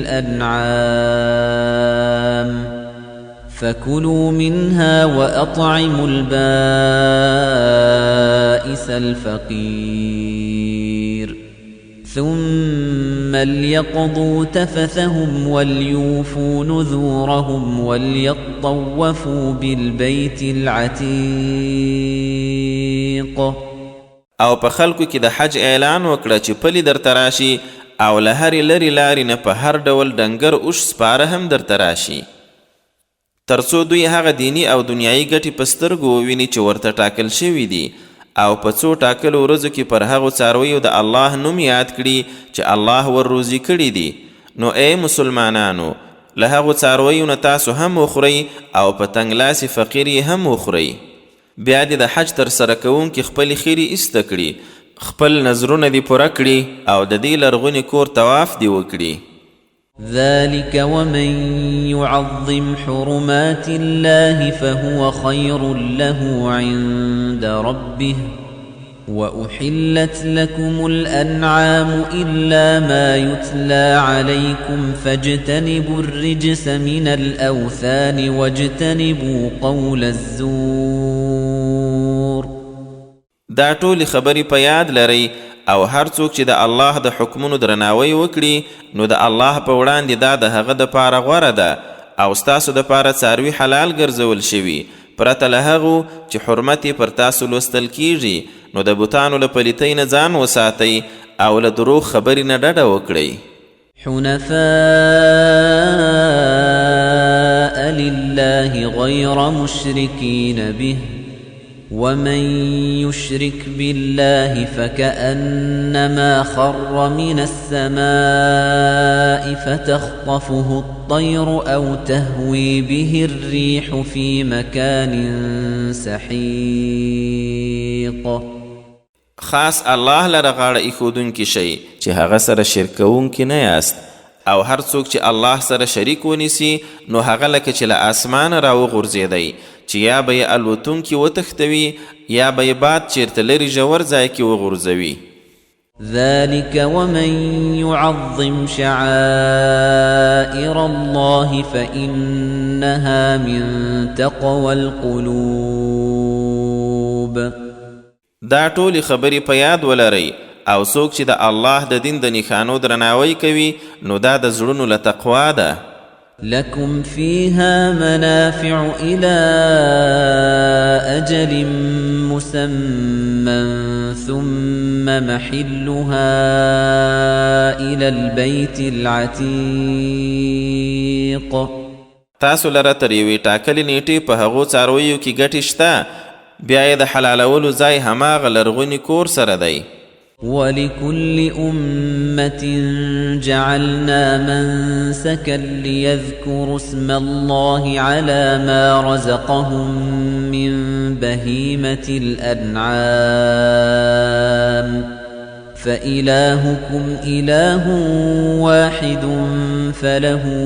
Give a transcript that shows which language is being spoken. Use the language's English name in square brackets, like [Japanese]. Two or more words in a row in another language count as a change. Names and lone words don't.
[Arabic] الْأَنْعَامِ فَكُلُوا مِنْهَا وَأَطْعِمُوا الْبَائِسَ الْفَقِيرَ ثُمَّ لْيَقْضُوا تَفَثَهُمْ وَلْيُوفُوا نُذُورَهُمْ وَلْيَطَّوَّفُوا بِالْبَيْتِ الْعَتِيقِ. [Pashto] او په خلکو کې د حج اعلان وکړه چې پلي درته راشي او له هرې لرې لارې نه په هر ډول ډنګر اوښ سپاره هم درته راشي، تر څو دوی هغه دیني او دنیایي ګټې په سترګو وویني چې ورته ټاکل شوي دي، او په څو ټاکلو ورځو کې پر هغو څارویو د الله نوم یاد کړي چې الله ور روزي کړي دي. نو ای مسلمانانو، له هغو څارویو نه تاسو هم وخورئ او په تنګلاسې فقیر یې هم وخورئ. بیا دې د حج تر سره کوونکي خپلې خیرې ایسته کړي، خپل نظرونه دې پوره کړي او د دې لرغوني کور طواف دې وکړي. [Arabic] ذلك ومن يعظم حرمات الله فهو خير له عند ربه وأحلت لكم الأنعام إلا ما يتلى عليكم فاجتنبوا الرجس من الأوثان واجتنبوا قول الزور. [Pashto] دا ټولې خبرې په یاد لرئ او هر څوک چې د الله د حکمونو درناوی وکړي نو د الله په وړاندې دا د هغه دپاره غوره ده او ستاسو دپاره څاروي حلال ګرځول شوي پرته له هغو چې حرمت یې پر تاسو لوستل کیږي. نو د بوتانو له پلیتۍ نه ځان وساتئ او له دروغ خبرې نه ډډه وکړئ. [Arabic] حنفاء لله غير مشركين به ومن يشرك بالله فكأنما خر من السماء فتخطفه الطير أو تهوي به الريح في مكان سحيق. [Pashto] خاص الله لره غاړه ایښودونکي شئ چې هغه سره شرک کوونکي نه یاست او هر څوک چې الله سره شریک ونیسي نو هغه لکه چې له اسمانه راوغورځېدی چې یا به یې الوتونکي وتښتوي یا به یې باد چیرته لرې ژور ځای کې وغورځوي. [Arabic] ذلك ومن يعظم شعائر الله فإنها من تقوى القلوب. [Pashto] دا ټولې خبرې په یاد ولرئ او څوک چې د الله د دین د نښانو درناوی کوي نو دا د زړونو له تقوا ده. [Arabic] لكم فيها منافع إلى أجل مسمى ثم محلها إلى البيت العتيق. [Pashto] تاسو لره تر یوې ټاکلې نیټې په هغو څارویو کې ګټې شته بیا یې د حلالولو ځای هماغه لرغوني کور سره دی. [Arabic] ولكل أمة جعلنا منسكا ليذكروا اسم الله على ما رزقهم من بهيمة الأنعام فإلهكم إله واحد فله